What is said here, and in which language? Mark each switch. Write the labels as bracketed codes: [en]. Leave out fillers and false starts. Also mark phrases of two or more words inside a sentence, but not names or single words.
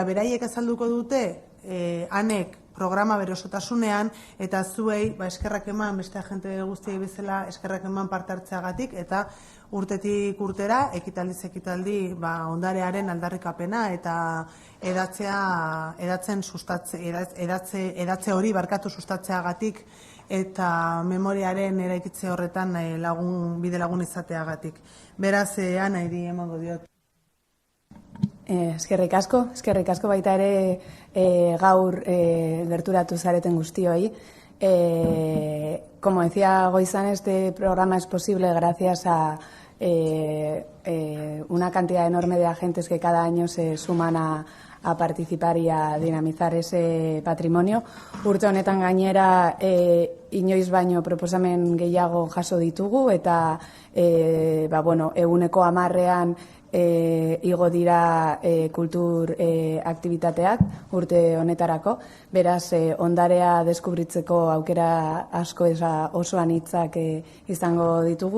[eu] Beraiek azalduko dute, Anek programa bere osotasunean, eta zuei eskerrak eman, beste agente guztiei bezala eskerrak eman parte hartzeagatik, eta urtetik urtera, ekitaldiz ekitaldi, ondarearen aldarrikapena eta edatze hori barkatu sustatzeagatik eta memoriaren eraikitze horretan bide lagun izateagatik. Beraz, Ana iri emango diot. Eskerrik asko baita ere gaur gerturatu zareten guztioi. [es] Como decía Goizan, este programa es posible gracias a una cantidad enorme de agentes que cada año se suman a participar y a dinamizar ese patrimonio. [eu] Urte honetan gainera inoiz baino proposamen gehiago jaso ditugu eta 10%ean igo dira kultur aktibitateak urte honetarako. Beraz, ondarea deskubritzeko aukera asko oso anitzak izango ditugu.